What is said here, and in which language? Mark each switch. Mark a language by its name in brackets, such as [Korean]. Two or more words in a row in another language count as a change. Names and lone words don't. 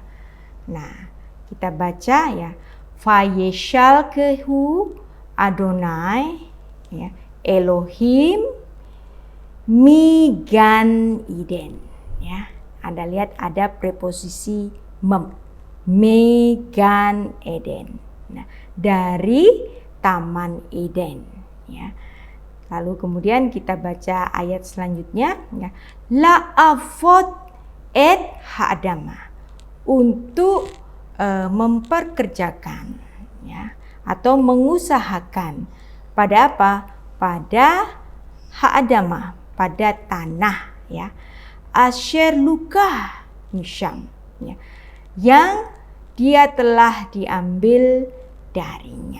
[Indonesian] Nah, kita baca, [Hebrew] ya, וישלחהו אדני, ya, אלהים מגן עדן, ya. [Indonesian] Anda lihat ada preposisi mem, [Hebrew] מגן עדן. [Indonesian] Nah, dari Taman Eden, ya. Lalu kemudian kita baca ayat selanjutnya, ya. [Hebrew] לעבד את האדמה, [Indonesian] untuk memperkerjakan, ya, atau mengusahakan pada apa? Pada ha'adama, pada tanah, ya. [Hebrew] אשר לקח משם, [Indonesian] ya, yang dia telah diambil darinya.